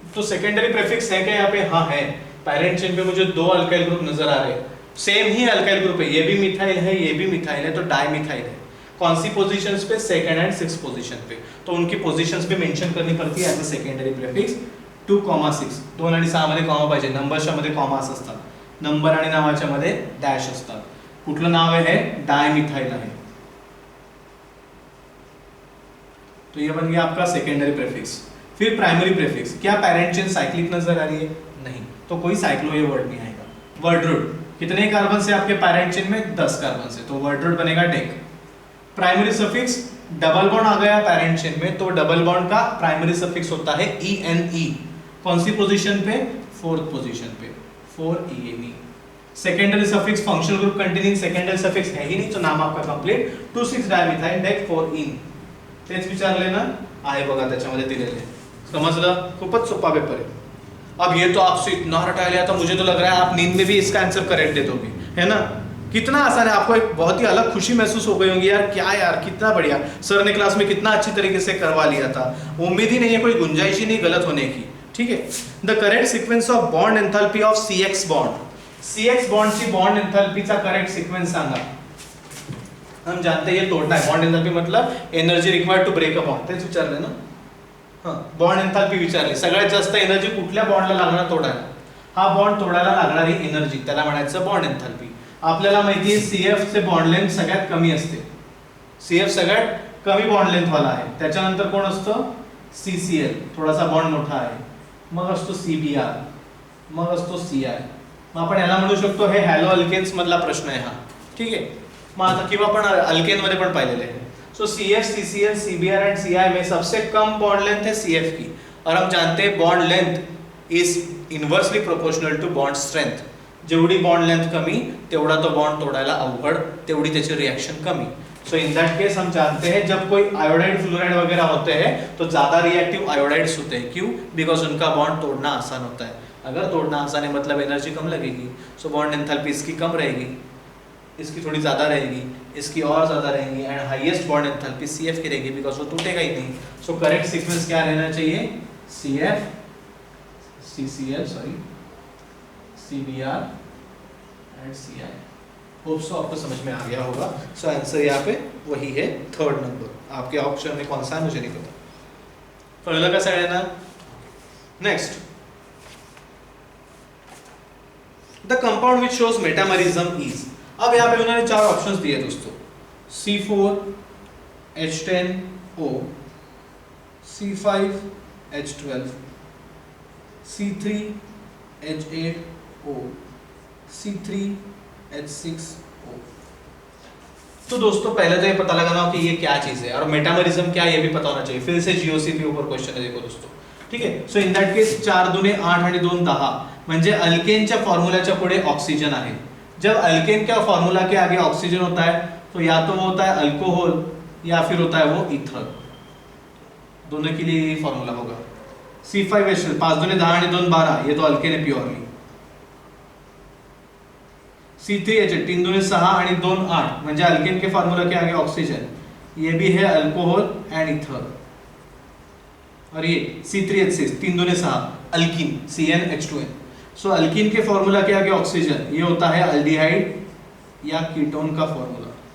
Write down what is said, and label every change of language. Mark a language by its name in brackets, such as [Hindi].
[Hindi] तो secondary prefix है क्या यहाँ पे? हाँ है। पैरेंट चेन पे मुझे 2 अल्काइल ग्रुप नजर आ रहे हैं, सेम ही अल्काइल ग्रुप है, ये भी मिथाइल है, ये भी मिथाइल है, तो डाइमिथाइल है। कौन सी पोजीशंस पे? सेकंड एंड 6 पोजीशन पे। तो उनकी पोजीशंस पे मेंशन करनी पडती ॲज अ सेकंडरी प्रीफिक्स 2,6. [Marathi] 2 आणि 6 मध्ये कॉमा पाहिजे, नंबरच्या मध्ये कॉमास असतात, नंबर आणि नावाच्या मध्ये डॅश असतात. कुठलं नाव आहे? डायमिथाइल आहे. [Hindi] तो ये बन गया आपका सेकेंडरी प्रीफिक्स. फिर प्राइमरी प्रीफिक्स. क्या पैरेंट चेन साइक्लिक नजर आ रही है? नहीं, तो कोई साइक्लो ये वर्ड नहीं आएगा. वर्ड रूट, कितने कार्बन से आपके पैरेंट चेन में? 10 कार्बन से, तो वर्ड रूट बनेगा deck. Primary suffix, double bond आ गया पैरेंट चेन में, तो डबल बॉन्ड का प्राइमरी सफिक्स होता है ENE. कौन सी पोजीशन पे? 4th पोजीशन पे, 4ENE. Secondary suffix, functional group containing secondary suffix है ही नहीं, तो नाम आपका कंप्लीट 2,6 डायमिथाइल डेक 4-इन. [Marathi] तेच विचारले ना, आहे बघा त्याच्यामध्ये दिलेले. समजलं? खूपच सोपा पेपर है. [Hindi] अब ये तो आपसे इतना रटा लिया था, मुझे तो लग रहा है आप नींद में भी इसका आंसर करेक्ट दे दोगे, है ना? कितना आसान है. आपको एक बहुत ही अलग खुशी महसूस हो गई होगी, यार क्या यार कितना बढ़िया, सर ने क्लास में कितना अच्छी तरीके से करवा लिया था. उम्मीद ही नहीं है, कोई गुंजाइश ही नहीं गलत होने की. ठीक है. [English] The correct sequence of bond enthalpy of CX bond. [Marathi] CX bond ची बॉन्ड एंथैल्पीचा करेक्ट सिक्वेंस सांगा. [Hindi] हम जानते हैं ये तोड़ना है. [English] bond enthalpy मतलब energy required to break a bond, [Marathi] तेच विचारले ना. हां, बॉन्ड एंथैल्पी विचारली. सगळ्यात जास्त एनर्जी कुठल्या बॉन्डला लागणार तोडायला? हा बॉन्ड तोडायला लागणारी एनर्जी, त्याला म्हणायचं बॉन्ड एंथैल्पी. आपल्याला माहिती आहे CF चे बॉन्ड लेंथ सगळ्यात कमी असते. CF सगळ्यात कमी बॉन्ड लेंथ वाला आहे. त्याच्यानंतर कोण असतं? CCl, थोडासा बॉन्ड मोठा आहे. मग असतो CBr, मग असतो CI. मग आपण याला म्हणू शकतो हे हॅलो अल्केन्स मधला प्रश्न आहे हा. ठीक आहे. मग आता किंवा आपण अल्केन मध्ये पण पाहिलेले आहे. [Hindi] सो CF, CCl, CBr and CI में सबसे कम बॉन्ड लेंथ है CF की. और हम जानते हैं bond length is inversely proportional to bond strength. [Marathi] जेवढी बॉन्ड लेंथ कमी तेवढा तो बॉन्ड तोड़ायला अवघड, तेवढी त्याची रिएक्शन कमी. [Hindi] सो इन दैट केस हम जानते हैं जब कोई आयोडाइड फ्लोराइड वगैरह होते हैं तो ज्यादा रिएक्टिव आयोडाइड्स होते हैं. क्यों? बिकॉज उनका बॉन्ड तोड़ना आसान होता है. अगर तोड़ना आसान है मतलब एनर्जी कम लगेगी, सो बॉन्ड एंथैल्पी इसकी कम रहेगी, इसकी थोड़ी ज्यादा रहेगी, इसकी और ज्यादा रहेगी, and highest bond enthalpy CF की रहेगी बिकॉज वो टूटेगा ही नहीं. सो करेक्ट सीक्वेंस क्या रहना चाहिए? CF, CCl, sorry, CBr and CI. Hope so आपको समझ में आ गया होगा. सो आंसर यहाँ पे वही है, 3rd नंबर. आपके ऑप्शन में कौन सा है मुझे नहीं पता. [Marathi] कळलं का सगळ्यांना? [English] Next, the compound which shows metamerism is. [Hindi] अब यहाँ पे उन्होंने 4 ऑप्शंस दिए दोस्तों. C4H10O, C5H12, C3H8O, C3H6O. तो दोस्तों पहले तो ये पता लगाना हो कि ये क्या चीज है और मेटामरिज्म क्या है ये भी पता होना चाहिए. फिर से GOC के ऊपर क्वेश्चन है, देखो दोस्तों. ठीक है. [Marathi] सो इन दैट केस 4 दुने 8 आणि 2 10 म्हणजे अल्केनच्या फॉर्म्युलाच्या पुढे ऑक्सिजन आहे. [Hindi] जब अल्केन का फॉर्मूला के आगे ऑक्सीजन होता है तो या तो वो होता है अल्कोहल या फिर होता है वो ईथर. दोनों के लिए ये फॉर्मूला होगा. C5H12, 5 दुने 10 आणि 2 12, ये तो अल्केन है प्योरली. C3H8, 3 दुने 6 आणि 2 8, म्हणजे अल्केन के फॉर्मूला के आगे ऑक्सीजन, ये भी है अल्कोहल एंड ईथर. और ये C3H6, 3 दुने 6, अल्कीन, CnH2n. सो अल्कीन के फॉर्मूला के आगे ऑक्सीजन, ये होता है अल्डिहाइड या कीटोन का फॉर्मूला.